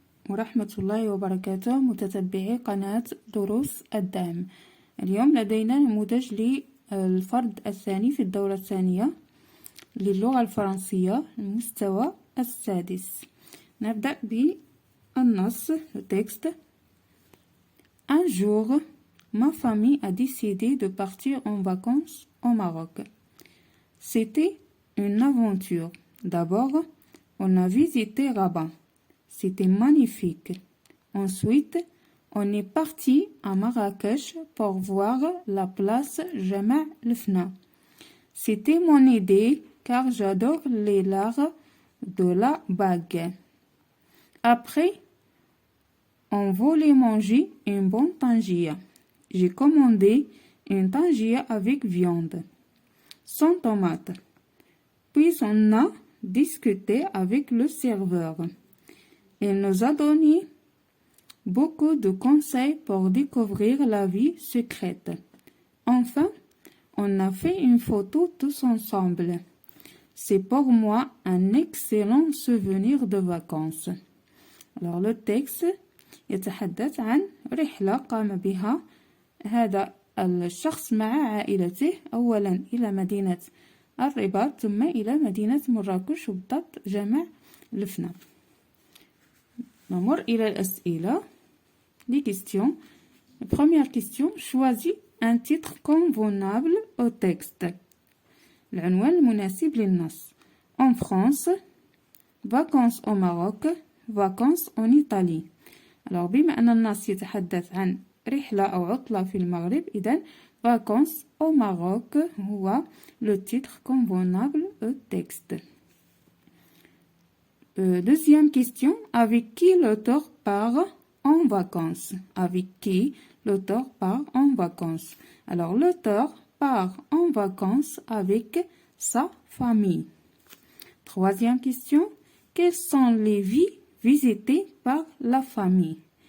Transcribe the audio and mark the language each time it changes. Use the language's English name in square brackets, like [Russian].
[Arabic] ورحمة الله وبركاته متتبعي قناة دروس الدعم. اليوم لدينا نموذج للفرد الثاني في الدورة الثانية للغة الفرنسية المستوى السادس. نبدأ بالنص التكست. [French] Un jour, ma famille a décidé de partir en vacances au Maroc. C'était une aventure. D'abord, on a visité Rabat. C'était magnifique. Ensuite, on est parti à Marrakech pour voir la place Jama' el-Fna. C'était mon idée car j'adore les l'art de la bague. Après, on voulait manger une bonne tangia. J'ai commandé une tangia avec viande, sans tomate. Puis on a discuté avec le serveur. Il nous a donné beaucoup de conseils pour découvrir la vie secrète. Enfin, on a fait une photo tous ensemble. C'est pour moi un excellent souvenir de vacances. Alors le texte [Arabic] يتحدث عن رحلة قام بها هذا الشخص مع عائلته أولا إلى مدينة الرباط ثم إلى مدينة مراكش وبالضبط جمع الفنا. نمر إلى الأسئلة. [French] Les questions. La première question, choisis un titre convenable au texte. [Arabic] العنوان المناسب للنص. [French] En France, vacances au Maroc, vacances en Italie. [Arabic] Alors بما أن النص يتحدث عن رحلة أو عطلة في المغرب إذن [French] vacances au Maroc [Arabic] هو [French] le titre convenable au texte. Deuxième question, avec qui l'auteur part en vacances? Avec qui l'auteur part en vacances? Alors l'auteur part en vacances avec sa famille. Troisième question, quelles sont les villes visitées par la famille?